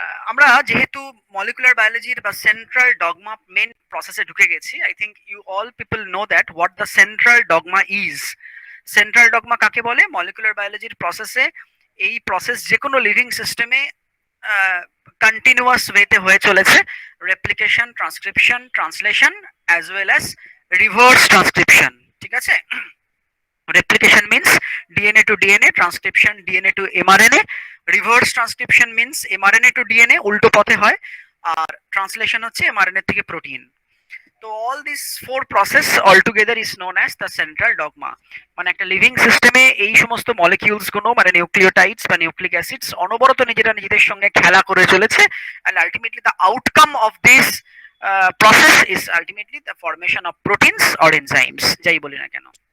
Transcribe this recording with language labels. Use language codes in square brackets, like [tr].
[bn] আমরা যেহেতু মলিকুলার বায়োলজির বা সেন্ট্রাল ডগমা মেন প্রসেসে ঢুকে গেছি, [en] I think you all people know that what the central dogma is. [bn] Central dogma কাকে বলে? মলিকুলার বায়োলজির প্রসেসে, এই প্রসেস যে কোনো লিভিং সিস্টেমে কন্টিনিউয়াস ওয়েতে হয়ে চলেছে, replication, transcription, translation as well as reverse transcription. ঠিক আছে? [en] Replication means DNA to DNA, transcription DNA to mRNA, reverse transcription means mRNA to DNA [bn] উল্টো পথে হয়, আর ট্রান্সলেশন হচ্ছে mRNA থেকে প্রোটিন। [en] তো all this four process all together is known as the central dogma. [bn] মানে একটা লিভিং সিস্টেমে এই সমস্ত মলিকিউলস গুলো, মানে নিউক্লিওটাইডস বা নিউক্লিক অ্যাসিডস অনবরত নিজেরা নিজেদের সঙ্গে খেলা করে চলেছে, [en] and ultimately the outcome of this process is ultimately the formation of proteins or enzymes, [bn] যাই বলি না কেন।